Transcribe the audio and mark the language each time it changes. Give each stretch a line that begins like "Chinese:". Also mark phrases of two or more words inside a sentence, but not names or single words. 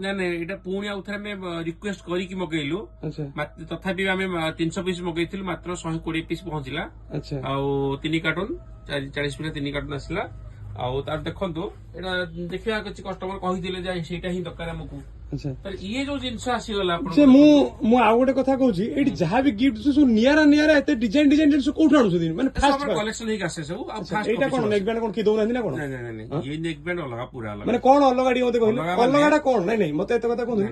Odia: ନା ନା ଏଟା ପୁଣି ଆଉଥରେ ମୁଁ ରିକ୍ୱେଷ୍ଟ କରି କି ମଗେଇଲୁ अच्छा ତଥାପି ଆମେ 300 ପିସ ମଗେଇଥିଲୁ ମାତ୍ର 120 ପିସ ପହଞ୍ଚିଲା अच्छा ଆ 3 କାର୍ଟୁନ 40 ପିସ 3 କାର୍ଟୁନ ଆସିଲା ଆ ତାର ଦେଖନ୍ତୁ ଏଟା ଦେଖିଆ କିଛି କଷ୍ଟମର କହିଦେଲେ ଯେ ସେଟା ହିଁ ଦରକାର ଆମକୁ ଆଚ୍ଛା ତ ଇଏ ଯୋଉ ଜିନିଷ ଆସିଗଲା ସେ ଆପଣ ମୁଁ ଆଉ ଗୋଟେ କଥା କହୁଛି ଏଇଠି ଯାହା ବି ଗିଫ୍ଟ ସବୁ ନିଆରା ଏତେ ଡିଜାଇନ ଜିନିଷ କୋଉଠୁ ଆଣୁଛନ୍ତି ମାନେ ଫାଷ୍ଟ କଲେକ୍ସନ ହେଇକି ଆସେ ସବୁ ଆଉ ଫାଷ୍ଟ ଏଇଟା କଣ
English: neck band
Odia: କଣ କିଏ ଦଉନାହାନ୍ତି ନା କଣ ନାଇଁ ନାଇଁ ନାଇଁ ଇଏ
English: neck band
Odia: ଅଲଗା ପୁରା ଅଲଗା ମାନେ କଣ ଅଲଗା ଟିକେ ମତେ କହିଲେ ଅଲଗା ମାନେ- ଅଲଗାଟା କଣ ନାଇଁ ମତେ ଏତେ କଥା କୁହନ୍ତୁ